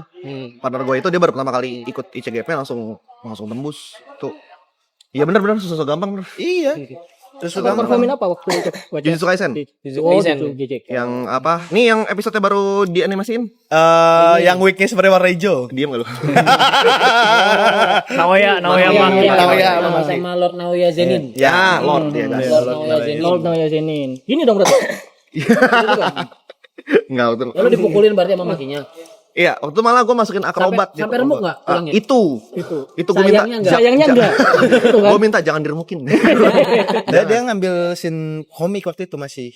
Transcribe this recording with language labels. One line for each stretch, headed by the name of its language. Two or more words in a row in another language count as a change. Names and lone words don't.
Indonesian: Partner gue itu dia baru pertama kali ikut ICGP langsung tembus tuh. Iya benar-benar susah gampang bener. Iya. Terus Kamu performin apa waktu itu? Jujutsu Kaisen Oh, Kaisen. gitu, JJK. yang apa? Nih yang episode baru dianimasiin. yang weeknya seperti warna hijau. Diam gak lu? Naoya Naoya, Naoya, sama Lord Naoya Zenin. Ya, Lord ya guys. Lord Naoya Zenin. Lord Naoya Zenin. Ini dong berarti. Enggak betul. Ya lu dipukulin berarti sama makinya. Iya, waktu malah gue masukin akrobat. Sampai remuk nggak tulangnya? Itu gue minta. Sayangnya nggak. Sayangnya enggak. Itu kan. Gue minta jangan diremukin. Dia ngambil scene komik waktu itu masih.